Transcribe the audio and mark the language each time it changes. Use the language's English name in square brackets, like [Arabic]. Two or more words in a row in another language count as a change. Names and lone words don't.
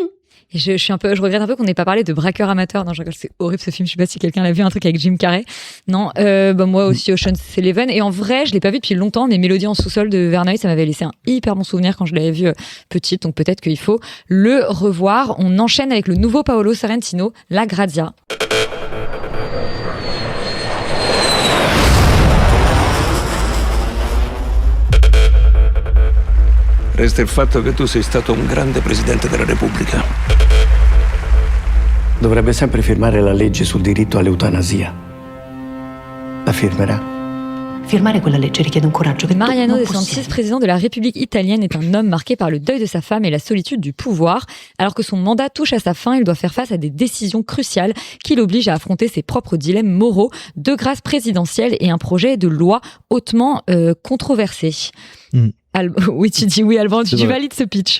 [French] Et je regrette un peu qu'on n'ait pas parlé de Braqueur amateur. Non, je rigole, c'est horrible ce film. Je sais pas si quelqu'un l'a vu, un truc avec Jim Carrey. Non, moi aussi Ocean's 11. Et en vrai, je l'ai pas vu depuis longtemps, mais Mélodie en sous-sol de Verneuil, ça m'avait laissé un hyper bon souvenir quand je l'avais vu petite. Donc peut-être qu'il faut le revoir. On enchaîne avec le nouveau Paolo Sorrentino, La Grazia. [Italian] Resta il fatto che tu sei stato un grande presidente della Repubblica. Dovrebbe sempre firmare la legge sul diritto all'eutanasia. La firmerà? Firmare quella legge richiede un coraggio che Mariano tu De non Santis, possiedi. [French] président de la République italienne, est un homme marqué par le deuil de sa femme et la solitude du pouvoir. Alors que son mandat touche à sa fin, il doit faire face à des décisions cruciales qui l'obligent à affronter ses propres dilemmes moraux, deux grâces présidentielles et un projet de loi hautement controversé. Oui, tu dis oui, Alban, tu valides ce pitch.